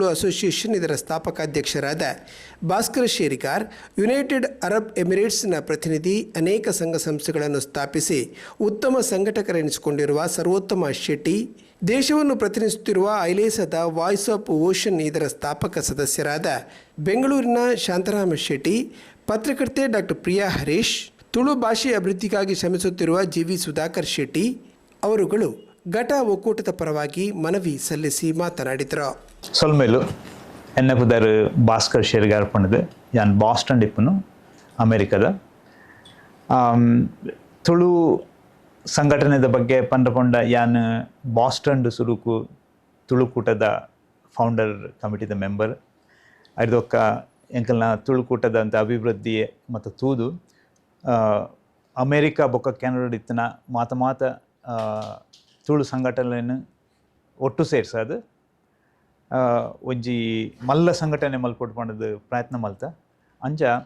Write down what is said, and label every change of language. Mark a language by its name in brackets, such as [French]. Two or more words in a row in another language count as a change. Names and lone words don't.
[Kannada] ಅಸೋಸಿಯೇಷನ್ ಇದರ ಸ್ಥಾಪಕಾಧ್ಯಕ್ಷರಾದ ಭಾಸ್ಕರ್ ಶೇರಿಗಾರ್, ಯುನೈಟೆಡ್ ಅರಬ್ ಎಮಿರೇಟ್ಸ್ನ ಪ್ರತಿನಿಧಿ, ಅನೇಕ ಸಂಘ ಸಂಸ್ಥೆಗಳನ್ನು ಸ್ಥಾಪಿಸಿ ಉತ್ತಮ ಸಂಘಟಕರೆನಿಸಿಕೊಂಡಿರುವ ಸರ್ವೋತ್ತಮ ಶೆಟ್ಟಿ, ದೇಶವನ್ನು ಪ್ರತಿನಿಧಿಸುತ್ತಿರುವ ಐಲೇಸದ ವಾಯ್ಸ್ ಆಫ್ ಓಷನ್ ಇದರ ಸ್ಥಾಪಕ ಸದಸ್ಯರಾದ ಬೆಂಗಳೂರಿನ ಶಾಂತರಾಮ ಶೆಟ್ಟಿ, ಪತ್ರಕರ್ತೆ ಡಾಕ್ಟರ್ ಪ್ರಿಯಾ ಹರೀಶ್, ತುಳು ಭಾಷೆ ಅಭಿವೃದ್ಧಿಗಾಗಿ ಶ್ರಮಿಸುತ್ತಿರುವ ಜಿ.ವಿ. ಸುಧಾಕರ್ ಶೆಟ್ಟಿ ಅವರುಗಳು ಘಟ ಒಕ್ಕೂಟದ ಪರವಾಗಿ ಮನವಿ ಸಲ್ಲಿಸಿ ಮಾತನಾಡಿದರು. [Tulu] ಸೊಲ್ಮೇಲು ಎನ್ನ ಪುದರ್ ಭಾಸ್ಕರ್ ಶೇರಿಗಾರ್ ಪಣದು ಯಾನ್ ಬಾಸ್ಟನ್ ಡಿಪ್ಪನು ಅಮೇರಿಕದ ತುಳು ಸಂಘಟನೆದ ಬಗ್ಗೆ ಪಂಡ ಯಾನ್ ಬಾಸ್ಟನ್ ಸುರುಕು ತುಳುಕೂಟದ [English] founder committee member [Tulu] ಐದೊಕ್ಕ ಎಂಕಲ್ನ ತುಳುಕೂಟದ ಅಂತ ಅಭಿವೃದ್ಧಿ ಮತ್ತು ತೂದು ಅಮೇರಿಕಾ ಬೊಕ್ಕ ಕೆನಡಾ ಇತ್ತಿನ ಮಾತ ತುಳು ಸಂಘಟನೆಯನ್ನು ಒಟ್ಟು ಸೇರ್ಸದು ಒಂಜಿ ಮಲ್ಲ ಸಂಘಟನೆ ಮಲ್ಪೊಟ್ಟು ಪಂಡದು ಪ್ರಯತ್ನ ಮಲ್ತ ಅಂಚ